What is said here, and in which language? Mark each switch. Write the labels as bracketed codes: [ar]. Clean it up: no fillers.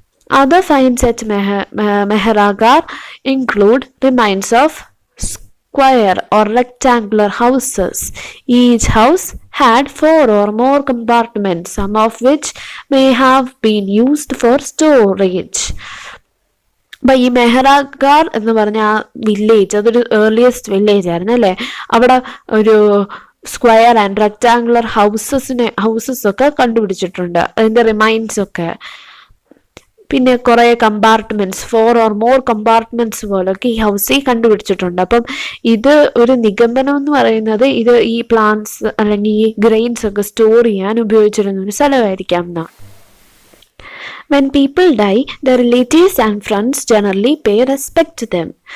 [en] Other finds at Mehrgarh include remains of square or rectangular houses. Each house had 4 or more compartments, some of which may have been used for storage. [ml] അപ്പൊ ഈ മെഹ്റാഗാർ എന്ന് പറഞ്ഞ ആ village അതൊരു earliest village ആയിരുന്നു അല്ലേ. അവിടെ ഒരു സ്ക്വയർ ആൻഡ് റെക്ടാങ്കുലർ ഹൗസസ് ഒക്കെ കണ്ടുപിടിച്ചിട്ടുണ്ട്, അതിന്റെ റിമൈൻസ് ഒക്കെ. പിന്നെ കുറെ കമ്പാർട്ട്മെന്റ്സ്, [en] 4 or more [ml] കമ്പാർട്ട്മെന്റ്സ് പോലൊക്കെ ഈ ഹൗസിൽ കണ്ടുപിടിച്ചിട്ടുണ്ട്. അപ്പം ഇത് ഒരു നിഗമനം എന്ന് പറയുന്നത് ഇത് ഈ പ്ലാന്റ്സ് അല്ലെങ്കിൽ ഈ ഗ്രെയിൻസ് ഒക്കെ സ്റ്റോർ ചെയ്യാൻ ഉപയോഗിച്ചിരുന്ന ഒരു സ്ഥലമായിരിക്കാം എന്നാണ്. [en] When people die, their relatives and friends generally pay respect to them.